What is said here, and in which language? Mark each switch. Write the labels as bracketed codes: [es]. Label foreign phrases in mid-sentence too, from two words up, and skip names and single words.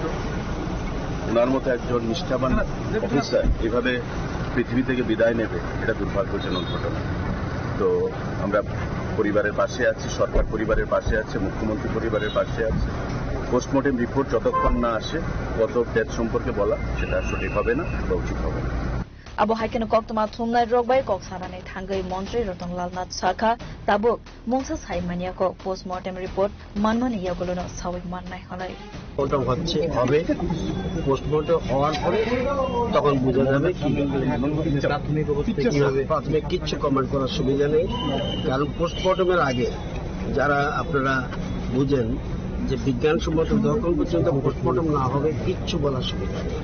[bn] ওনার মতো একজন নিষ্ঠাবান অফিসার এভাবে পৃথিবী থেকে বিদায় নেবে, এটা দুর্ভাগ্যজনক ঘটনা। তো আমরা পরিবারের পাশে আছি, সরকার পরিবারের পাশে আছে, মুখ্যমন্ত্রী পরিবারের পাশে আছে। পোস্টমর্টম রিপোর্ট যতক্ষণ না আসে [en] cause of death [bn] সম্পর্কে বলা সেটা সঠিক হবে না বা উচিত হবে না। [trp] abo haikeno koktoma thumnai rokbai koksanani thangai মন্ত্রী রতনলাল নাথ সাখা tabuk mongsa saimania ko [en] postmortem report [trp] manmani yagulono sawik mannai halai [bn] পোস্টমর্টম হচ্ছে হবে, পোস্টমর্টম হওয়ার পরে তখন বোঝা যাবে কি প্রাথমিক কিচ্ছু কমেন্ট করার সুবিধা নেই। কারণ পোস্টমর্টমের আগে যারা আপনারা বুঝেন যে বিজ্ঞানসম্মত যতক্ষণ পর্যন্ত পোস্টমর্টম না হবে কিচ্ছু বলার সুবিধা নেই।